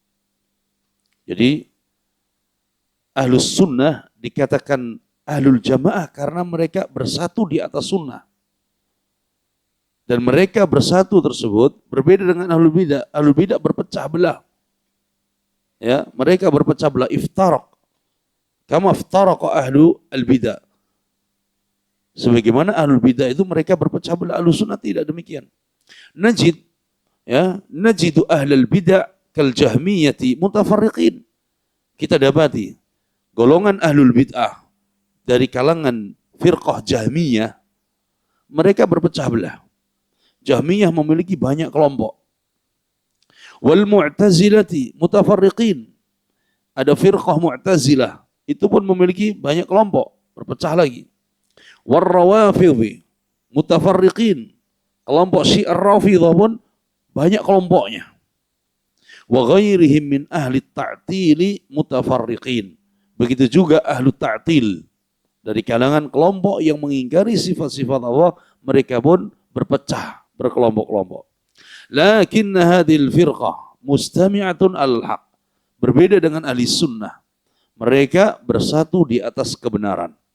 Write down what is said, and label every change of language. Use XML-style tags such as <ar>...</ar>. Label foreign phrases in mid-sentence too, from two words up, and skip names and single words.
<id>Jadi ahlus sunnah dikatakan ahlul jamaah karena mereka bersatu di atas sunnah. Dan mereka bersatu tersebut berbeda dengan ahlul bidah. Ahlul bidah berpecah belah. Ya, mereka berpecah belah, iftaraq.</id> <ar>كما افترق أهل البدع.</ar> <id>Sebagaimana ahlul bidah itu mereka berpecah belah, ahlus sunnah tidak demikian.</id> <ar>نجد أهل البدع كالجهمية متفرقين.</ar> <id>kita dapati golongan ahlul bid'ah dari kalangan firqah Jahmiyah, mereka berpecah belah. Jahmiyah memiliki banyak kelompok.</id> <ar>والمعتزلة متفرقين.</ar> <id>Ada firqah mu'tazilah, itu pun memiliki banyak kelompok, berpecah lagi.</id> <ar>والروافض متفرقين.</ar> <id>Kelompok Syiah Rafidhah pun banyak kelompoknya.</id> <ar>وغيرهم من أهل التعطيل متفرقين.</ar> <id>Begitu juga ahlu ta'til. Dari kalangan kelompok yang mengingkari sifat-sifat Allah, mereka pun berpecah, berkelompok-kelompok.</id> <ar>لكن هذه الفرقة مستمعة الحق.</ar> <id>Berbeda dengan ahli sunnah. Mereka bersatu di atas kebenaran.</id>